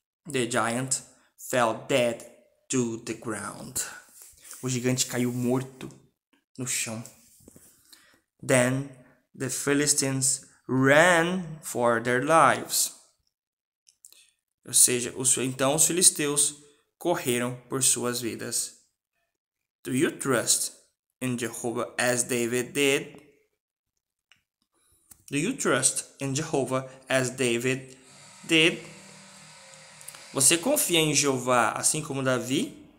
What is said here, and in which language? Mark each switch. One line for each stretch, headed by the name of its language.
English: The giant fell dead to the ground.
Portuguese: O gigante caiu morto no chão.
English: Then the Philistines ran for their lives.
Portuguese: Ou seja, então os filisteus correram por suas vidas.
English: Do you trust in Jehovah as David did? Do you trust in Jehovah as David did?
Portuguese: Você confia em Jeová assim como Davi?